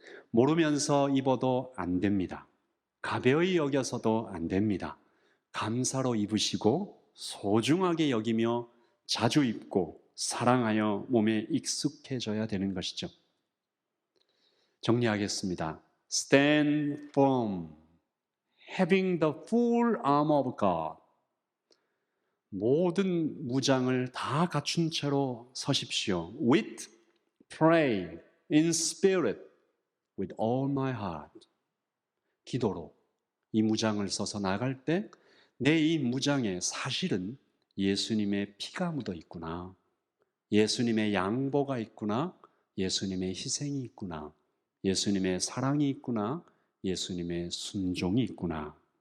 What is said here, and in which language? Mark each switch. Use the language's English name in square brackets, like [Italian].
[Korean] 모르면서 입어도 안 됩니다. 가벼이 여겨서도 안 됩니다. 감사로 입으시고 소중하게 여기며 자주 입고 사랑하여 몸에 익숙해져야 되는 것이죠. 정리하겠습니다. [English] Stand firm, having the full armor of God. [Korean] 모든 무장을 다 갖춘 채로 서십시오. [English] With, pray, in spirit, with all my heart. [Korean] 기도로 이 무장을 써서 나갈 때 내 이 무장에 사실은 예수님의 피가 묻어 있구나, 예수님의 양보가 있구나, 예수님의 희생이 있구나, 예수님의 사랑이 있구나, 예수님의 순종이 있구나.